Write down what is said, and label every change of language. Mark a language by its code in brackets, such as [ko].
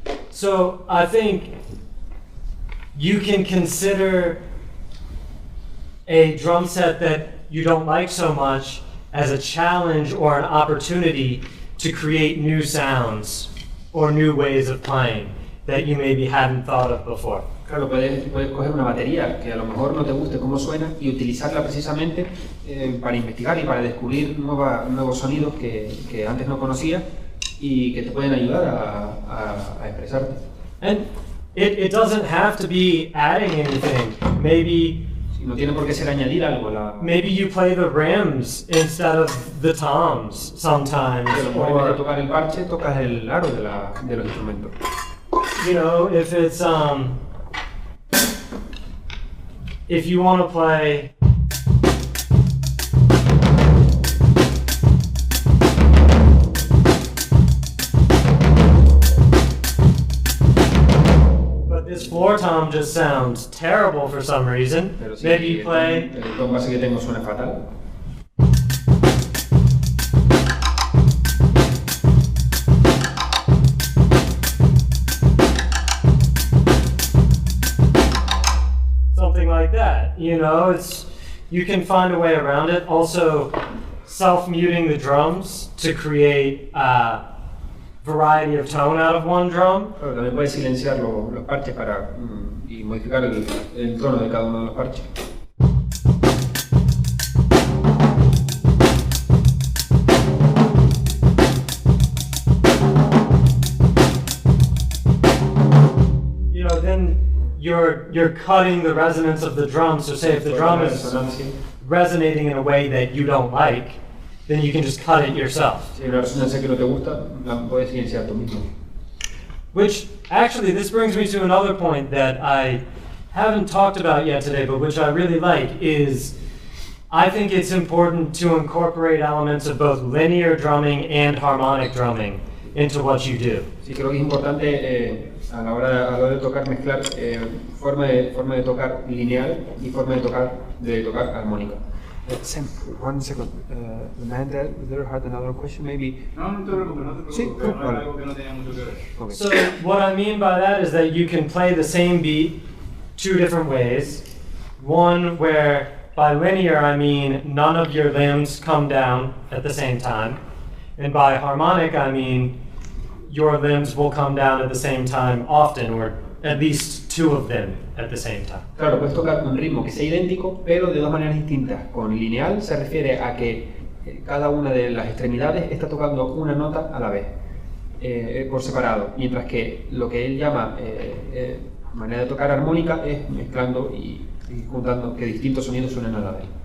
[en] So I think you can consider a drum set that you don't like so much as a challenge or an opportunity to create new sounds or new ways of playing that you maybe hadn't thought of before. [es] Claro, puedes coger una batería que a lo mejor no te guste cómo suena y utilizarla precisamente para investigar y para descubrir nuevos sonidos que antes no conocías y que te pueden ayudar a expresarte. [en] And it doesn't have to be adding anything. [es] Si no tiene por qué ser añadir algo. [en] Maybe you play the rims instead of the toms sometimes, [es] Pero en vez de [en] or [es] tocar el parche, tocas el aro de los instrumentos. [en] you know, if it's if you want to play but this floor tom just sounds terrible for some reason. [es] Pero si [en] Maybe you play [es] el tom base que tengo suena fatal. [en] something like that. You know, you can find a way around it. Also, self-muting the drums to create variety of tone out of one drum. [es] Claro, también puedes silenciar los parches y modificar el tono de cada uno de los parches. [en] Then you're cutting the resonance of the drum. So say if the drum is [es] Resonancia. [en] resonating in a way that you don't like, then you can just cut it yourself. [es] Si hay una resonancia que no te gusta, la puedes silenciar tú mismo. [en] Which, actually, this brings me to another point that I haven't talked about yet today, but which I really like, is I think it's important to incorporate elements of both linear drumming and harmonic drumming into what you do. [es] Sí, creo que es importante a la hora de tocar mezclar forma de tocar lineal y forma de tocar armónica. [en] Sam, 1 second. The man there had another question, maybe. [es] No, no te preocupes, no te preocupes. Sí, No vale. era algo que no tenía mucho que ver. [en] Okay. So what I mean by that is that you can play the same beat two different ways. One where by linear I mean none of your limbs come down at the same time. And by harmonic I mean your limbs will come down at the same time often, or at least two of them at the same time. [es] Claro, puedes tocar un ritmo que sea idéntico, pero de dos maneras distintas. Con lineal se refiere a que cada una de las extremidades está tocando una nota a la vez, por separado, mientras que lo que él llama manera de tocar armónica es mezclando y juntando que distintos sonidos suenen a la vez.